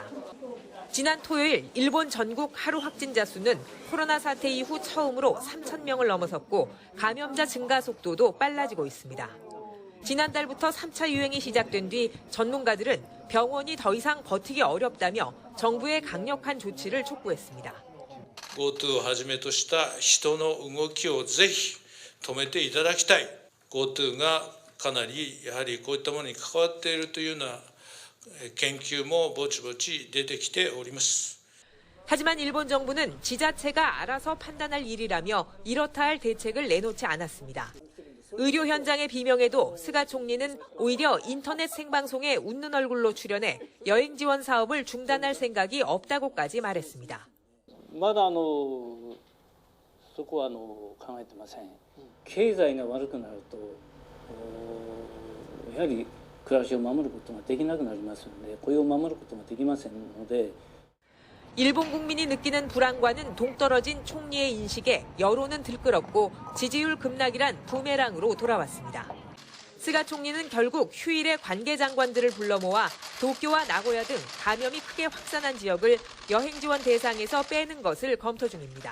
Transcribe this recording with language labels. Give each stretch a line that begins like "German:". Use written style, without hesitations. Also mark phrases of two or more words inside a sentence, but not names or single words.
Korean: 지난 토요일 일본 전국 하루 확진자 수는 코로나 사태 이후 처음으로 3,000명을 넘어섰고 감염자 증가 속도도 빨라지고 있습니다. 지난달부터 3차 유행이 시작된 뒤 전문가들은 병원이 더 이상 버티기 어렵다며 정부의 강력한 조치를 촉구했습니다.
Japanese: GoTo をはじめとした人の動きをぜひ止めていただきたい。GoTo がかなりやはりこういったものに関わっているというような研究もぼちぼち出てきております。
Korean: 하지만 일본 정부는 지자체가 알아서 판단할 일이라며 이렇다 할 대책을 내놓지 않았습니다. 의료 현장의 비명에도 스가 총리는 오히려 인터넷 생방송에 웃는 얼굴로 출연해 여행 지원 사업을 중단할 생각이 없다고까지 말했습니다.
Japanese: まだそこは考えてません。経済が悪くなるとやはり暮らしを守ることができなくなりますので、雇用を守ることができませんので。
Korean: 일본 국민이 느끼는 불안과는 동떨어진 총리의 인식에 여론은 들끓었고 지지율 급락이란 부메랑으로 돌아왔습니다. 스가 총리는 결국 휴일에 관계 장관들을 불러 모아 도쿄와 나고야 등 감염이 크게 확산한 지역을 여행 지원 대상에서 빼는 것을 검토 중입니다.